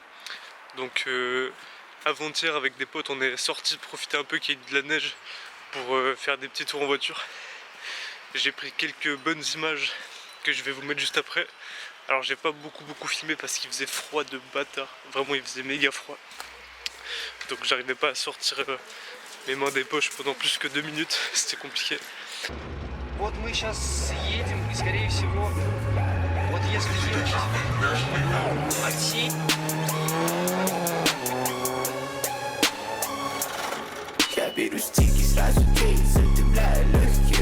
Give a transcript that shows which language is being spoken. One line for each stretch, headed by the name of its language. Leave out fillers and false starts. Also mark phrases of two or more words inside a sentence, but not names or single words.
French: Donc avant-hier avec des potes on est sortis profiter un peu qu'il y ait de la neige pour faire des petits tours en voiture. J'ai pris quelques bonnes images que je vais vous mettre juste après. Alors j'ai pas beaucoup filmé parce qu'il faisait froid de bâtard. Vraiment il faisait méga froid. Donc j'arrivais pas à sortir mes mains des poches pendant plus que 2 minutes. C'était compliqué.
Russian: Вот мы сейчас едем, и скорее всего, вот если ехать от Я беру стики, сразу кейс, задымляю легкие.